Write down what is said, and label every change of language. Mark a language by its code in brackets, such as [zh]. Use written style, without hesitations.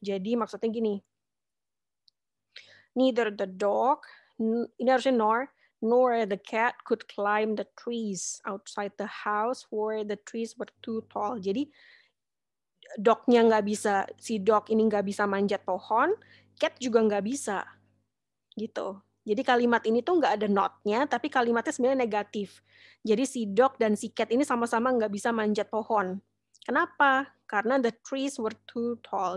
[id] Jadi maksudnya gini, [en] neither the dog, [id] ini harusnya [en] nor the cat could climb the trees outside the house where the trees were too tall. [id] Jadi dognya nggak bisa, si dog ini nggak bisa manjat pohon, cat juga nggak bisa, gitu. Jadi kalimat ini tuh nggak ada not-nya, tapi kalimatnya sebenarnya negatif. Jadi si dog dan si cat ini sama-sama nggak bisa manjat pohon. Kenapa? Karena [en] the trees were too tall.